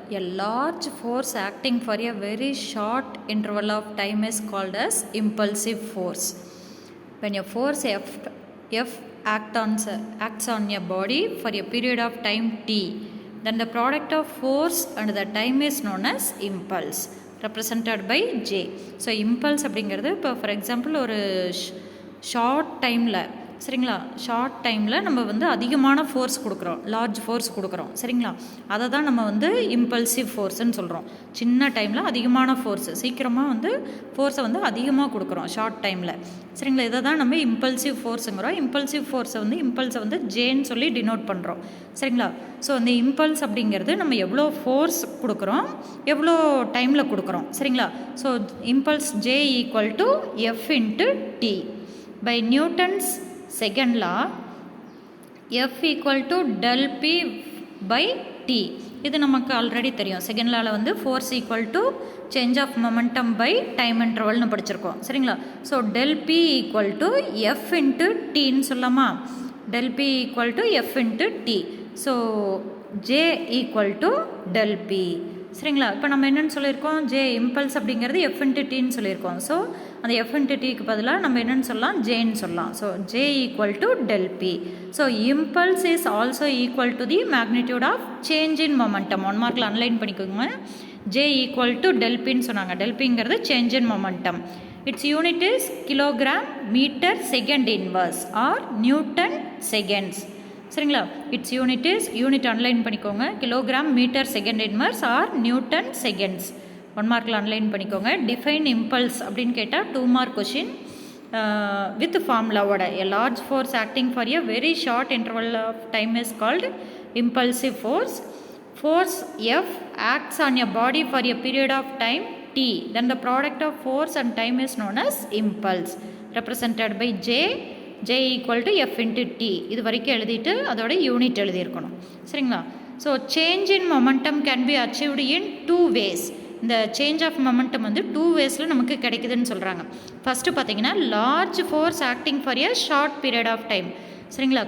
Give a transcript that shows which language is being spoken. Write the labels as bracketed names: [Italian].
[English] A large force acting for a very short interval of time is called as impulsive force. When a force F acts on a body for a period of time t, then the product of force and the time is known as impulse, represented by J. [Tamil] So impulse அப்படிங்கிறது இப்போ for example ஒரு short டைமில் சரிங்களா, short டைமில் நம்ம வந்து அதிகமான force கொடுக்குறோம், லார்ஜ் ஃபோர்ஸ் கொடுக்குறோம் சரிங்களா, அதை தான் நம்ம வந்து இம்பல்சிவ் ஃபோர்ஸ்ன்னு சொல்கிறோம். சின்ன டைமில் அதிகமான ஃபோர்ஸு, சீக்கிரமாக வந்து ஃபோர்ஸை வந்து அதிகமாக கொடுக்குறோம் ஷார்ட் டைமில் சரிங்களா, இதை தான் நம்ம இம்பல்சிவ் ஃபோர்ஸுங்கிறோம். இம்பல்சிவ் ஃபோர்ஸை வந்து இம்பல்ஸை வந்து ஜேன்னு சொல்லி டினோட் பண்ணுறோம் சரிங்களா. ஸோ அந்த இம்பல்ஸ் அப்படிங்கிறது நம்ம எவ்வளோ ஃபோர்ஸ் கொடுக்குறோம், எவ்வளோ டைமில் கொடுக்குறோம் சரிங்களா. [English] So impulse J equal to F into T. By Newton's second law, F equal to del P by T. [Tamil] இது நமக்கு ஆல்ரெடி தெரியும். செகண்ட் லாவில் வந்து [English] force equal to change of momentum by time இன்டர்வல்னு [Tamil] படிச்சிருக்கோம் சரிங்களா. [English] So del P equal to F into டின்னு சொல்லாமா. Del P equal to F into T. So J equal to del P சரிங்களா. [Tamil] இப்போ நம்ம என்னென்னு சொல்லியிருக்கோம், ஜே இம்பல்ஸ் அப்படிங்கிறது எஃப் இன்ட்டு டின்னு சொல்லியிருக்கோம். ஸோ அந்த எஃப் இன்ட்டு டிக்கு பதிலாக நம்ம என்னென்னு சொல்லலாம், ஜேன்னு சொல்லலாம். [English] So J equal to del P. So impulse is also equal to the magnitude of change in momentum. [Tamil] 1 மார்க்கில் அன்லைன் பண்ணிக்கோங்க. ஜே ஈக்குவல் டு டெல் பின்னு சொன்னாங்க. [English] Del பிங்கிறது change in momentum. Its unit is kilogram metre second inverse or newton seconds சரிங்களா. Its unit underline பண்ணிக்கோங்க. Kilogram metre second inverse or newton seconds. [Tamil] 1 மார்க்கில் அன்லைன் பண்ணிக்கோங்க. Define impulse அப்படின்னு கேட்டால் 2 mark question with ஃபார்முலாவோட. [English] A large force acting for a very short interval of time is called impulsive force. Force F acts on a body for a period of time t, then the product of force and time is known as impulse, represented by J equal to F into T. [Tamil] இது வரைக்கும் எழுதிட்டு அதோட unit எழுதியிருக்கணும் சரிங்களா. [English] So change in momentum can be achieved in 2 ways. [Tamil] இந்த change of momentum வந்து 2 waysல நமக்கு கிடைக்குதுன்னு சொல்கிறாங்க. ஃபஸ்ட்டு பார்த்தீங்கன்னா [English] Large force acting for a short period of time சரிங்களா.